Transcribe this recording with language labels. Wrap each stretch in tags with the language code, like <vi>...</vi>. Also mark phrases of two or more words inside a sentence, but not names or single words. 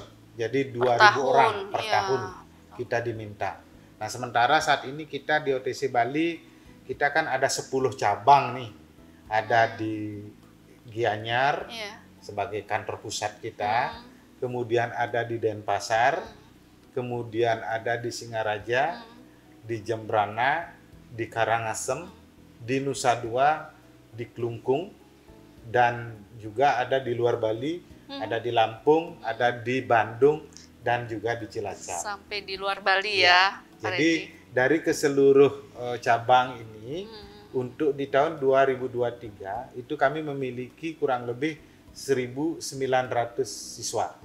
<id>Jadi 2.000 orang per tahun kita diminta. Nah sementara saat ini kita di OTC Bali, kita kan ada 10 cabang nih. Ada di Gianyar sebagai kantor pusat kita, kemudian ada di Denpasar, kemudian ada di Singaraja, di Jembrana, di Karangasem, di Nusa Dua, di Klungkung, dan juga ada di luar Bali, ada di Lampung, ada di Bandung, dan juga di Cilacap. Sampai di luar Bali ya. Jadi dari keseluruh cabang ini, untuk di tahun 2023 itu kami memiliki kurang lebih 1.900 siswa.</id>